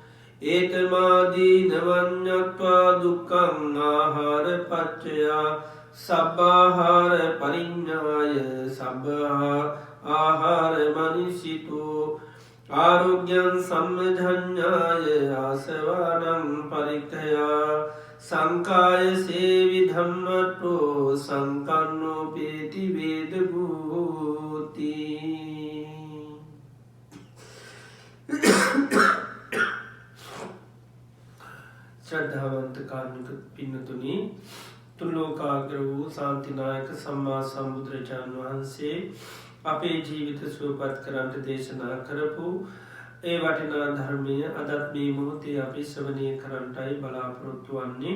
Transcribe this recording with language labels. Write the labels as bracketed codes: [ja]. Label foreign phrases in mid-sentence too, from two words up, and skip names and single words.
[pi] ඒතමාදීනවඤ්ඤත්වා දුක්ඛං ආහාර පච්චයා සබ්බාහාර පරිඤ්ඤාය සබ්බ ආහාර මනිසිතෝ ආරෝග්‍යං සම්මධඤ්ඤාය ආසවානං පරික්ඛයා සංකාය සේවි ධම්මට්ඨෝ සංකන්නෝ පේති වේද භූති [si] ශ්‍රද්ධාවන්ත කාර්මික පින්නතුනි තුන්ලෝකාග්‍ර වූ ශාන්තිනායක සම්මා සම්බුදුරජාණන් වහන්සේ අපේ ජීවිත සුවපත් කරන්නට දේශනා කරපු ඒ වටිනා ධර්මය අදත් මේ මොහොතේ අපි ශ්‍රවණය කරන්නටයි බලාපොරොත්තු වන්නේ.